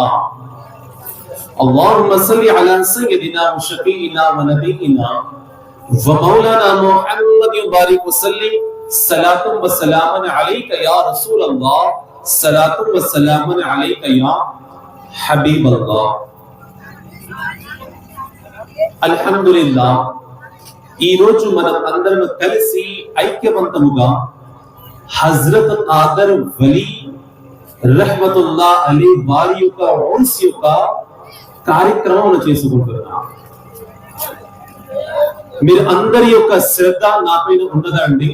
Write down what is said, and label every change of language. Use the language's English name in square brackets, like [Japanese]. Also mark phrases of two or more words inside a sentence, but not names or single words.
[Arabic] اللهم صل على سيدنا وشفيعنا ونبينا ومولانا محمد بارك وسلم. صلاة وسلام عليك يا رسول الله. صلاة وسلام عليك يا حبيب الله. [Telugu] अल्हम्दुलिल्लाह ఈ రోజు మనం అందరం కలిసి ఐక్యవంతముగా హజ్రత్ ఆదర్ వలీ రహ్మతుల్లాహ్ అలీ వారి యొక్క ఉర్స్ యొక్క కార్యక్రమం చేసుకుంటున్నాం. మీరు అందరి యొక్క శ్రద్ధ నా పైన ఉన్నదా అండి?